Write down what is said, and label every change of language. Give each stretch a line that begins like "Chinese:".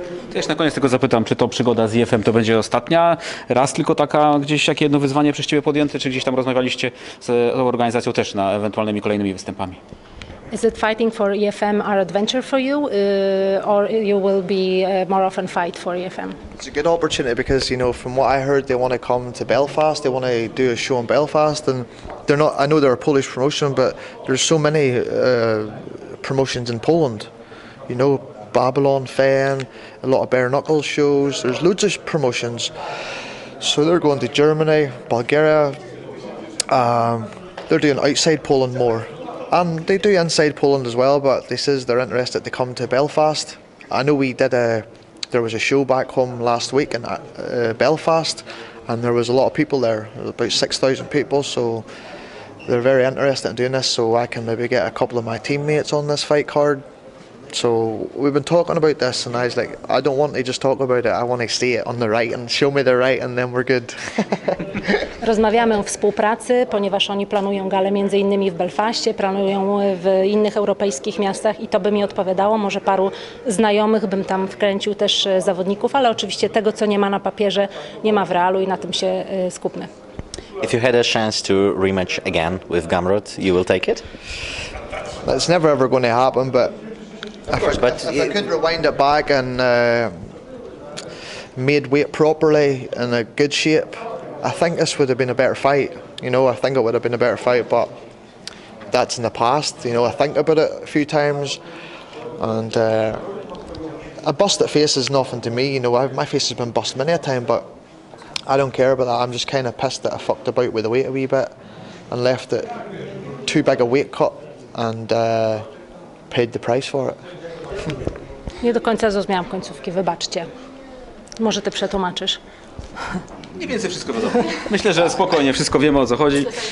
Polish: To jeszcze na koniec tego zapytam, czy to przygoda z EFM to będzie ostatnia? Raz tylko taka gdzieś jakie jedno wyzwanie przez ciebie podjęte, czy gdzieś tam rozmawialiście z organizacją też na ewentualnymi kolejnymi występami?
English: Is it fighting for EFM our adventure for you, or you will be more often fight for EFM? It's a good opportunity because, you know, from what I heard, they want to come to Belfast. They want to do a show in Belfast, and they're not. I know they're a Polish promotion, but there's so many promotions in Poland. You know, Babylon, Fen, a lot of bare knuckle shows. There's loads of promotions. So they're going to Germany, Bulgaria. They're doing outside Poland more. And they do inside Poland as well, but they says they're interested to come to Belfast. I know there was a show back home last week in Belfast, and there was a lot of people there, about 6,000 people, so they're very interested in doing this, so I can maybe get a couple of my teammates on this fight card. So we've been talking about this, and I was like, I don't want to just talk about it, I want to see it on the right and show me the right, and then we're good.
Polish: Rozmawiamy o współpracy, ponieważ oni planują galę między innymi w Belfaście, planują w innych europejskich miastach i to by mi odpowiadało. Może paru znajomych bym tam wkręcił też zawodników, ale oczywiście tego, co nie ma na papierze, nie ma w realu i na tym się skupmy.
English: If you had a chance to rematch again with Gamrot, you will take it? It's never ever going to happen, but if I could rewind it back and made weight properly in a good shape, I think this would have been a better fight. You know, I think it would have been a better fight, but that's in the past. You know, I think about it a few times, and a busted face is nothing to me. You know, my face has been busted many a time, but I don't care about that. I'm just kind of pissed that I fucked about with the weight a wee bit. and left it too big a weight cut and paid the price for it.
Polish: Nie do końca zrozumiałam końcówki, wybaczcie. Może ty przetłumaczysz? Mniej więcej wszystko wiadomo. Myślę, że spokojnie, wszystko wiemy, o co chodzi.